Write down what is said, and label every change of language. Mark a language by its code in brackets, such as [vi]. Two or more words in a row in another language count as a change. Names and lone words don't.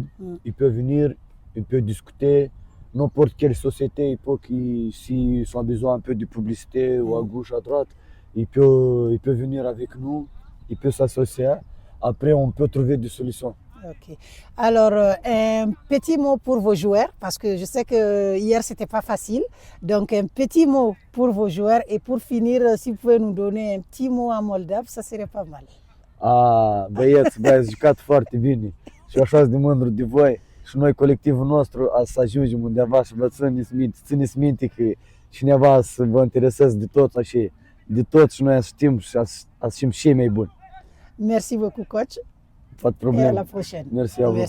[fr] Il peut venir, il peut discuter. N'importe quelle société, il peut s'ils ont besoin un peu de publicité ou à gauche, à droite, il peut venir avec nous, il peut s'associer. Après, on peut trouver des solutions. Ok. Alors, un petit mot pour vos joueurs, parce que je sais que hier, ce n'était pas facile. Donc, un petit mot pour vos joueurs. Et pour finir, si vous pouvez nous donner un petit mot en moldave, ça serait pas mal. [ro] Băieți, ați jucat foarte bine. Și așa de mândru de voi. Și noi, colectivul nostru, să ajungem undeva și vă țineți minte că cineva să vă interesează de tot așa, de tot și noi știm și știm și mai buni. [fr] Merci beaucoup, coach. Pas de problème. Et à la prochaine. Merci à vous.